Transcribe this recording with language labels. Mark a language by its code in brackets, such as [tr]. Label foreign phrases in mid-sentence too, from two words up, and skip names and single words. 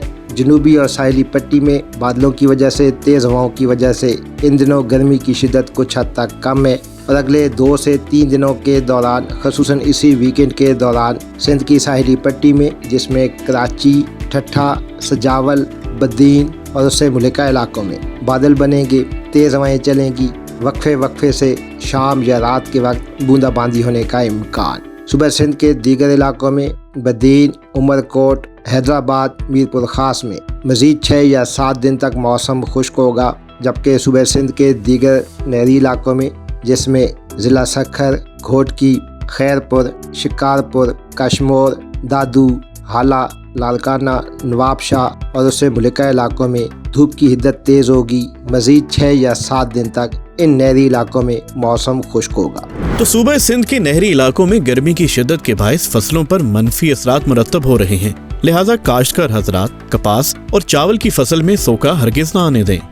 [ur] جنوبی اور ساحلی پٹی میں بادلوں کی وجہ سے، تیز ہواؤں کی وجہ سے ان دنوں گرمی کی شدت کچھ حد تک کم ہے، اور اگلے 2 سے 3 دنوں کے دوران، خصوصاً اسی ویکینڈ کے دوران، سندھ کی ساحلی پٹی میں، جس میں کراچی، ٹھٹھہ، سجاول، بدین اور اس سے ملکا علاقوں میں بادل بنیں گے، تیز ہوائیں چلیں گی، وقفے سے شام یا رات کے وقت بوندا باندی ہونے کا امکان. صبح سندھ کے دیگر علاقوں میں بدین، عمرکوٹ، حیدرآباد، میرپور خاص میں مزید 6 یا 7 دن تک موسم خشک ہوگا، جبکہ صبح سندھ کے دیگر نہری علاقوں میں، جس میں ضلع سکھر، گھوٹکی، خیرپور، شکارپور، کشمور، دادو، ہالا، لالکانہ، نوابشاہ اور اس سے ملکا علاقوں میں دھوپ کی حدت تیز ہوگی. مزید 6 یا 7 دن تک ان نہری علاقوں میں موسم خشک ہوگا. تو صوبے سندھ کے نہری علاقوں میں گرمی کی شدت کے باعث فصلوں پر منفی اثرات مرتب ہو رہے ہیں، لہٰذا کاشتکار حضرات کپاس اور چاول کی فصل میں سوکا ہرگز نہ آنے دیں.